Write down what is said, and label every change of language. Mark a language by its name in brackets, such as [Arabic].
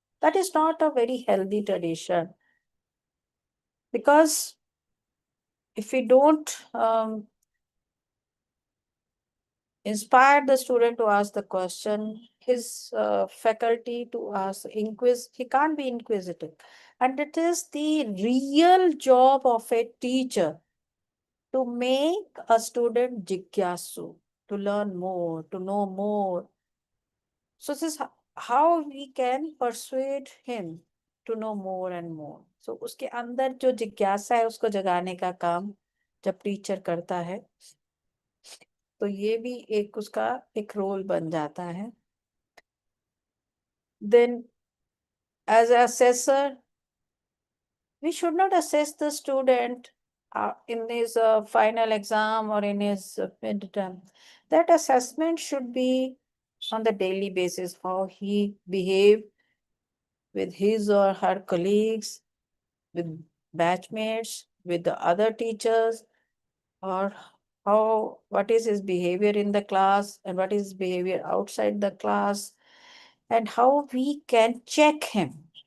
[English] That is not a very healthy tradition. Because if we don't inspire the student to ask the question, his faculty to ask, he can't be inquisitive. And it is the real job of a teacher to make a student jigyasu, to learn more, to know more. So this is how we can persuade him to know more and more. [Hindi] So उसके अंदर जो जिज्ञासा है उसको जगाने का काम जब टीचर करता है तो ये भी एक उसका एक रोल बन जाता है. [English] Then as an assessor, we should not assess the student in his final exam or in his midterm. That assessment should be on the daily basis, how he behave with his or her colleagues, with batchmates, with the other teachers, or how what is his behavior in the class and what is his behavior outside the class, and how we can check him.